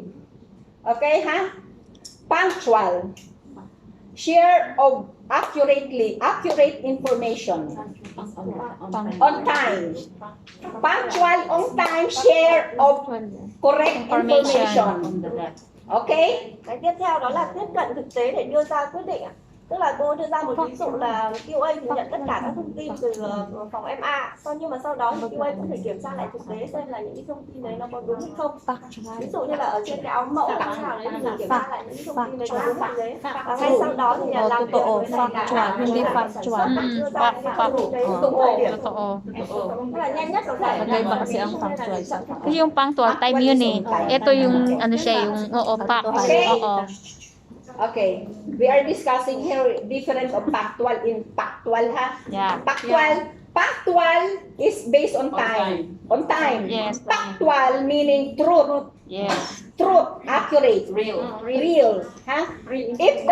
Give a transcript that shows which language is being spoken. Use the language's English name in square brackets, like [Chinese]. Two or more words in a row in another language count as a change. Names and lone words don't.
[English] Okay, huh? Punctual. Share of accurate information. On time. Punctual, on time, share of correct information. Okay? [Vietnamese] Cái tiếp theo đó là tiếp cận thực tế để đưa ra quyết định. Tức là cô đưa ra một ví dụ là QA thì nhận tất cả các thông tin từ phòng MA, nhưng mà sau đó thì QA cũng phải kiểm tra lại thực tế xem là những cái thông tin đấy nó có đúng hay không. Ví dụ như là ở trên cái áo mẫu nào đấy thì mình kiểm tra lại những thông tin đấy có đúng hay đấy. Và ngay sau đó thì làm việc với lại cả đưa ra cái thông tin đấy đúng thời điểm. Tức là nhanh nhất có thể. [Filipino] Kasi yung [English] punctual time [Filipino] yun eh. Ito yung ano siya, yung pack. [English] Okay, we are discussing here different of factual in factual, ha? Yeah. Factual is based on time. On time. Yes. Factual meaning truth. Yes. Truth, accurate, real, ha? If the